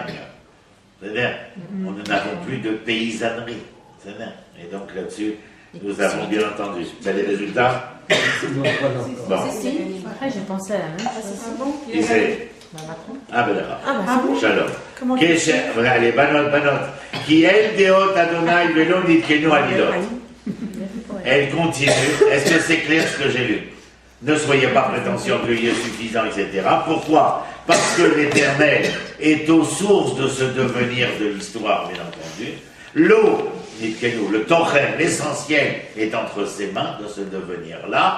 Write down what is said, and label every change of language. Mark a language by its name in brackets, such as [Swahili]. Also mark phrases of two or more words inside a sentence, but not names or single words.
[French] C'est-à-dire, nous n'avons plus de paysannerie. C'est-à-dire, et donc là-dessus, nous avons bien entendu. Ben, les résultats bon. Après, j'ai pensé à la même chose. Qui c'est Ah ben d'accord. Shalom. Comment [Hebrew] Allez, בנות כי אל דעות יהוה ולו נתכנו עלילות. [French] Elle continue. Est-ce que c'est clair ce que j'ai lu? Ne soyez pas prétentieux, orgueilleux, suffisant, etc. Pourquoi? Parce que l'Éternel est aux sources de ce devenir de l'histoire, bien entendu. L'eau, le Tochen, l'essentiel, est entre ses mains de ce devenir-là.